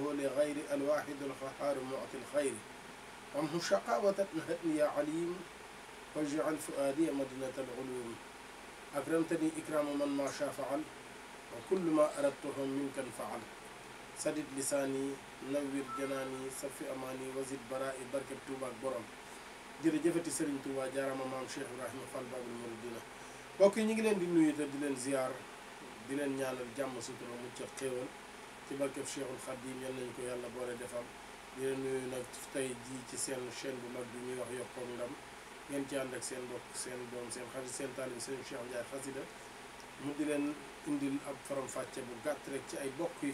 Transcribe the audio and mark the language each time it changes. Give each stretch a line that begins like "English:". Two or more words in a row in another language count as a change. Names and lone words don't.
Arabic: لغير الواحد القهار معطي الخير وامه شقاوة نهتني يا عليم واجعل فؤادي مدينة العلوم أكرمتني إكرام من ما شاء فعل وكل ما أردته منك فعل سدد لساني نوّر جناني صفي أماني وزد برائي بركة توباك
Wolof: borom jërëjëfati Serigne Touba jaarama maam Cheikh Ibrahima Fall Babul Mouridina mbokk yi ñu ngi leen di nuyu te di leen ziar di leen ñaanal jàmm sutura mucc ak xéewal ci barkeb Cheikhul Khadim yal nañu ko yàlla boole defal di leen nuyu nag tey jii ci seen chaîne bu mag bi ñuy wax Yokkook Ndam ngeen ci ànd ak seen mbokk seen doom seen xarit seen taalibe Serigne Cheikh Ndiaye Xasida mu di leen indil ab faram fàcce bu gàtt rek ci ay bokk yi